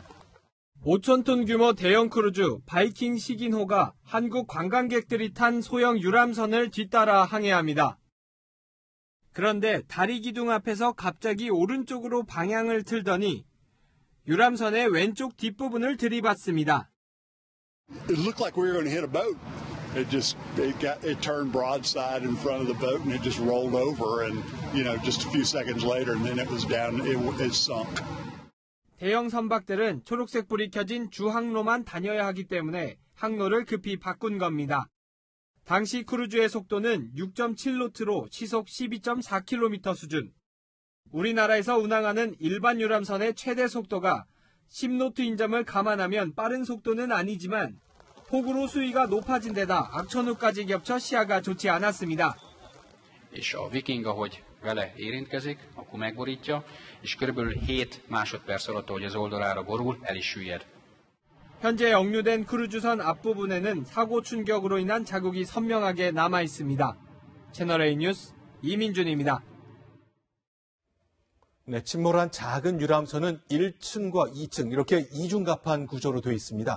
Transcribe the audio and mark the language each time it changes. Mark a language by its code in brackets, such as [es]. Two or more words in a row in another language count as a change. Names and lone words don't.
[ko] 5,000톤 규모 대형 크루즈 바이킹 시긴호가 한국 관광객들이 탄 소형 유람선을 뒤따라 항해합니다. 그런데 다리 기둥 앞에서 갑자기 오른쪽으로 방향을 틀더니 유람선의 왼쪽 뒷부분을 들이받습니다. [en] It looked like we were going to hit a boat. It turned broadside in front of the boat and it just rolled over and, just a few seconds later and then it was down, it sunk. [ko] 대형 선박들은 초록색 불이 켜진 주항로만 다녀야 하기 때문에 항로를 급히 바꾼 겁니다. 당시 크루즈의 속도는 6.7노트로 시속 12.4km 수준. 우리나라에서 운항하는 일반 유람선의 최대 속도가 10노트인 점을 감안하면 빠른 속도는 아니지만 폭우로 수위가 높아진 데다 악천후까지 겹쳐 시야가 좋지 않았습니다. [hu] És a Viking, ahogy vele érintkezik, akkor megborítja, és körülbelül 7 másodperc alatt, ahogy az oldalára borul, el is süllyed. [ko] 현재 역류된 크루즈선 앞부분에는 사고 충격으로 인한 자국이 선명하게 남아 있습니다. 채널A 뉴스 이민준입니다. 네, 침몰한 작은 유람선은 1층과 2층 이렇게 이중갑판 구조로 되어 있습니다.